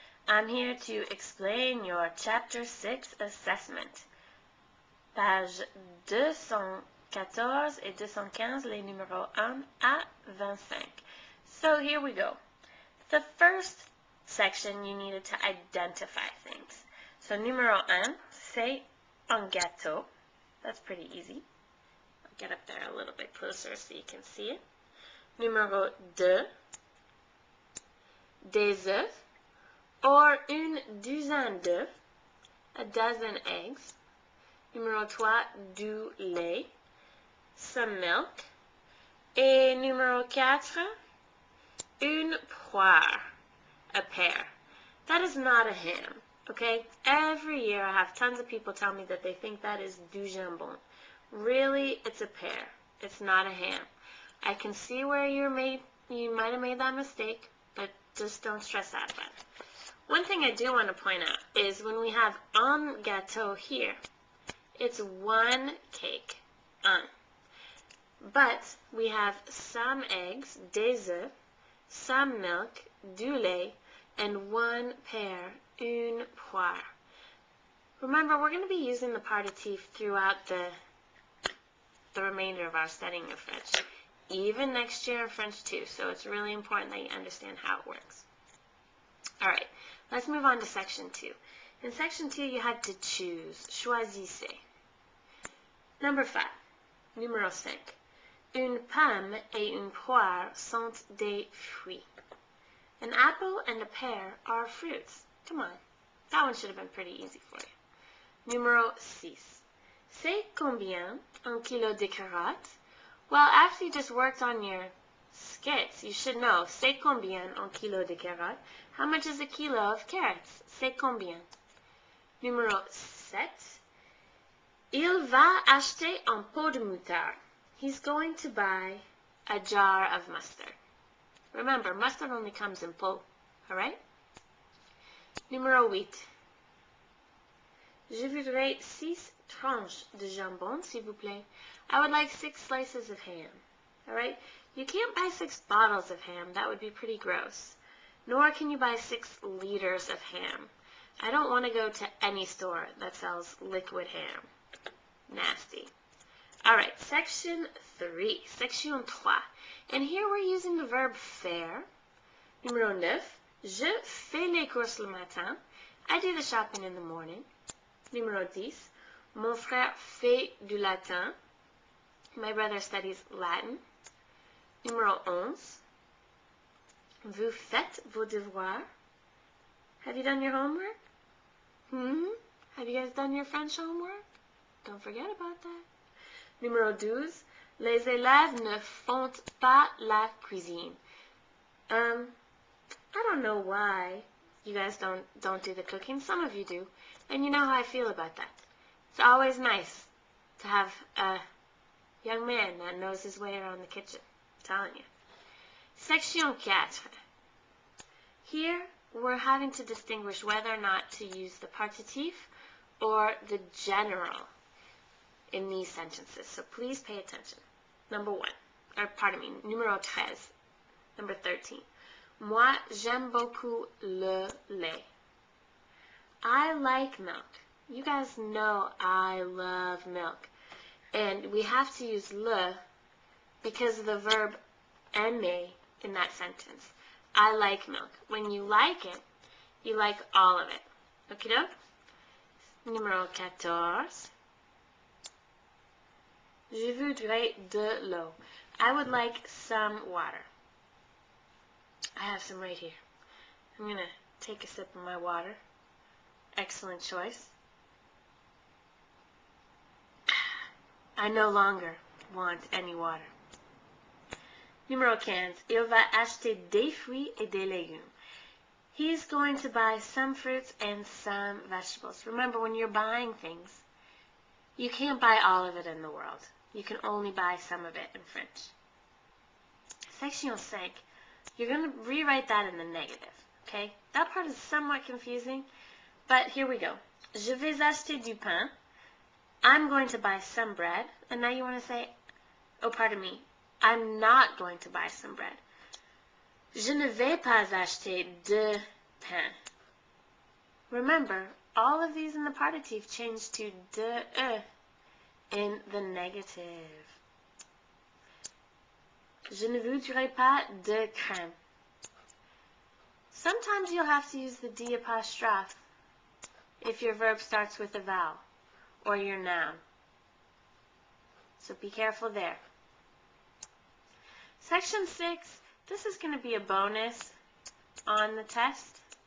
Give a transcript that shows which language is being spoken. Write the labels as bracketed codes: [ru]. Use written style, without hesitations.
[en] I'm here to explain your Chapter 6 assessment. [fr] Page 214 et 215, les numéros 1 à 25. [en] So here we go. The first section you needed to identify things. [fr] So numéro 1, c'est un gâteau. [en] That's pretty easy. I'll get up there a little bit closer so you can see it. [fr] Numéro 2, des œufs, or une douzaine d'œufs, [en] a dozen eggs. [fr] Numéro 3, du lait, [en] some milk. [fr] Et numéro 4, une poire, [en] a pear. That is not a ham, okay? Every year I have tons of people tell me that they think that is [fr] du jambon. [en] Really, it's a pear. It's not a ham. I can see where you might have made that mistake, but just don't stress out about it. One thing I do want to point out is when we have [fr] un gâteau [en] here, it's one cake, un. But we have some eggs, [fr] des œufs, [en] some milk, [fr] du lait, [en] and one pear, [fr] une poire. [en] Remember, we're going to be using the partitif throughout the remainder of our studying of French, even next year in French too, so it's really important that you understand how it works. All right, let's move on to section 2. In section 2, you had to choose, choisissez. Number 5, numéro 5. [fr] Une pomme et une poire sont des fruits. [en] An apple and a pear are fruits. Come on, that one should have been pretty easy for you. [fr] Numéro 6. C'est combien un kilo de carottes? [en] Well, after you just worked on your skits, you should know. [fr] C'est combien un kilo de carottes? [en] How much is a kilo of carrots? [fr] C'est combien? Numéro 7. Il va acheter un pot de moutarde. [en] He's going to buy a jar of mustard. Remember, mustard only comes in pot, alright? [fr] Numéro 8. Je voudrais 6 tranches de jambon, s'il vous plaît. [en] I would like 6 slices of ham. Alright? You can't buy 6 bottles of ham. That would be pretty gross. Nor can you buy 6 liters of ham. I don't want to go to any store that sells liquid ham. Nasty. Alright, section 3. Section 3. And here we're using the verb faire. [fr] Numéro 9. Je fais les courses le matin. [en] I do the shopping in the morning. [fr] Numéro 10. Mon frère fait du latin. [en] My brother studies Latin. [fr] Numéro 11. Vous faites vos devoirs. [en] Have you done your homework? Have you guys done your French homework? Don't forget about that. [fr] Numéro 12. Les élèves ne font pas la cuisine. [en] I don't know why you guys don't do the cooking. Some of you do. And you know how I feel about that. It's always nice to have a young man that knows his way around the kitchen. I'm telling you. Section 4. Here, we're having to distinguish whether or not to use the partitif or the general in these sentences. So please pay attention. Number 1. [fr] Numéro 13. [en] Number 13. [fr] Moi, j'aime beaucoup le lait. [en] I like milk. You guys know I love milk. And we have to use le because of the verb aimer in that sentence. I like milk. When you like it, you like all of it. Okay, doke? [fr] Numéro 14. Je voudrais de l'eau. [en] I would like some water. I have some right here. I'm going to take a sip of my water. Excellent choice. I no longer want any water. [fr] Numéro 15. Il va acheter des fruits et des légumes. [en] He's going to buy some fruits and some vegetables. Remember, when you're buying things, you can't buy all of it in the world. You can only buy some of it in French. Section 5. You're going to rewrite that in the negative, okay? That part is somewhat confusing, but here we go. [fr] Je vais acheter du pain. [en] I'm going to buy some bread. And now you want to say, oh, pardon me, I'm not going to buy some bread. [fr] Je ne vais pas acheter de pain. [en] Remember, all of these in the partitive change to de in the negative. [fr] Je ne voudrais pas de crème. [en] Sometimes you'll have to use the D apostrophe if your verb starts with a vowel or your noun. So be careful there. Section 6, this is going to be a bonus on the test.